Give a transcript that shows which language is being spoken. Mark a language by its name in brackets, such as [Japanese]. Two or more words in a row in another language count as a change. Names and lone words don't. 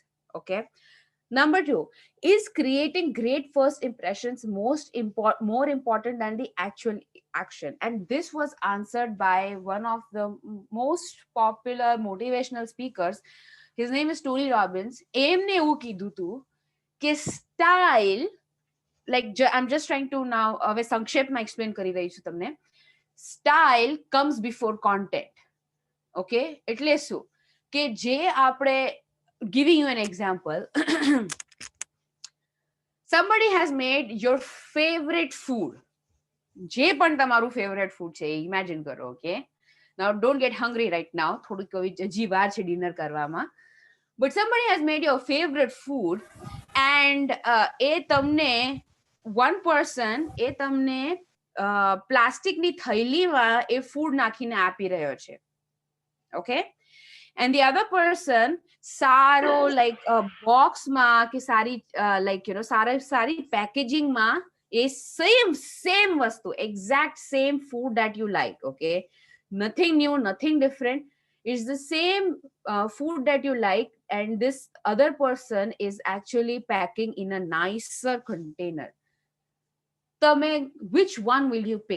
[English] Okay. Number two, is creating great first impressions more important than the actual action? And this was answered by one of the most popular motivational speakers. His name is Tony Robbins. [Gujarati] એમને એવું કીધું હતું કે [English] style, like I'm just trying to now [Gujarati] હવે સંક્ષેપમાં explain કરી રહી છું તમને. [English] Style comes before content. [Gujarati] Okay, એટલે શું કે જે આપણે, [English] giving you an example, somebody has made your favorite food, [Gujarati] જે પણ તમારું [English] favorite food [Gujarati] છે imagine કરો. [English] Okay, now don't get hungry right now, [Gujarati] થોડુંક હજી વાર છે ડિનર કરવામાં, [English] but somebody has made your favorite food and [Gujarati] એ તમને [English] one person [Gujarati] એ તમને પ્લાસ્ટિકની થૈલીમાં એ ફૂડ નાખીને આપી રહ્યો છે. [English] Okay, and the other person સારો like box [Gujarati] માં કે સારી [English] like you know સારી packaging [Gujarati] માં એ same વસ્તુ, [English] exact same food that you like. Okay, nothing new, nothing different. It's the same food that you like, and this other person is actually packing in a nicer container. Tame, which one will you pick?